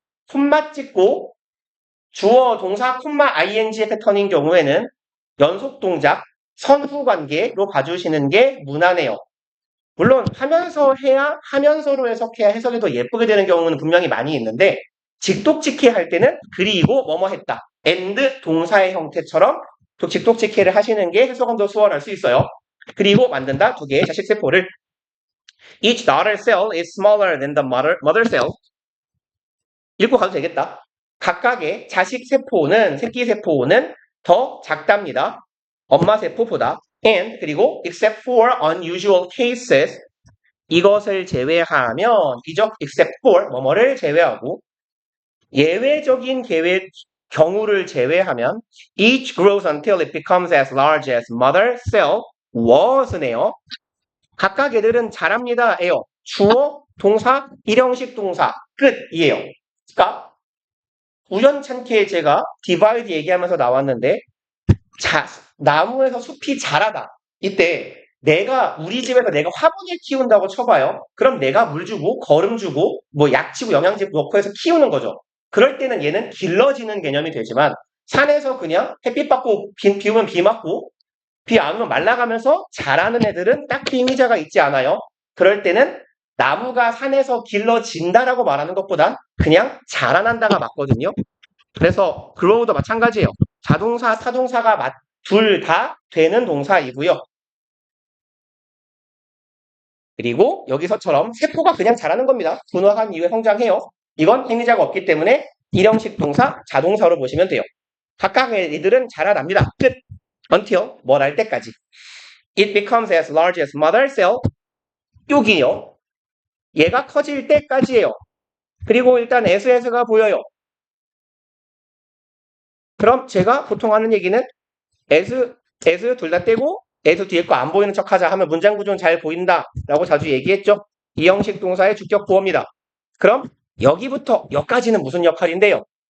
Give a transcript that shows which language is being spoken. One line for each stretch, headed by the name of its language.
Korean: 콤마 찍고 주어 동사 콤마 ing의 패턴인 경우에는 연속 동작 선후관계로 봐주시는 게 무난해요. 물론 하면서 해야, 하면서로 해석해야 해석이 더 예쁘게 되는 경우는 분명히 많이 있는데 직독직해 할 때는 그리고 뭐뭐 했다. and 동사의 형태처럼 직독직해를 하시는 게 해석은 더 수월할 수 있어요. 그리고 만든다. 두 개의 자식세포를.
English: Each daughter cell is smaller than the mother cell.
Korean: 읽고 가도 되겠다. 각각의 자식세포는, 새끼세포는 더 작답니다. 엄마세포보다.
English: and
Korean: 그리고
English: except for unusual cases
Korean: 이것을 제외하면 이죠.
English: except for
Korean: 뭐뭐를 제외하고 예외적인 경우를 제외하면
English: each grows until it becomes as large as mother cell was네요.
Korean: 각각 애들은 자랍니다. 에요. 주어, 동사, 일형식 동사 끝이에요. 그러니까 우연찮게 제가 divide 얘기하면서 나왔는데 나무에서 숲이 자라다. 이때 우리 집에서 내가 화분을 키운다고 쳐봐요. 그럼 내가 물 주고 거름 주고 뭐 약치고 영양제 넣고 해서 키우는 거죠. 그럴 때는 얘는 길러지는 개념이 되지만 산에서 그냥 햇빛 받고 비 오면 비 맞고 비 안 오면 말라가면서 자라는 애들은 딱히 의미자가 있지 않아요. 그럴 때는 나무가 산에서 길러진다라고 말하는 것보단 그냥 자라난다가 맞거든요. 그래서 grow도 마찬가지예요. 자동사, 타동사가 둘 다 되는 동사이고요. 그리고 여기서처럼 세포가 그냥 자라는 겁니다. 분화한 이후에 성장해요. 이건 행위자가 없기 때문에 일형식 동사, 자동사로 보시면 돼요. 각각의 이들은 자라납니다. 끝. until 뭘 할 때까지.
English: It becomes as large as mother cell.
Korean: 여기요. 얘가 커질 때까지예요. 그리고 일단 s가 보여요. 그럼 제가 보통 하는 얘기는 as 둘 다 떼고 as 뒤에 거 안 보이는 척 하자 하면 문장 구조는 잘 보인다 라고 자주 얘기했죠. 이 형식 동사의 주격 보어입니다. 그럼 여기부터 여기까지는 무슨 역할인데요?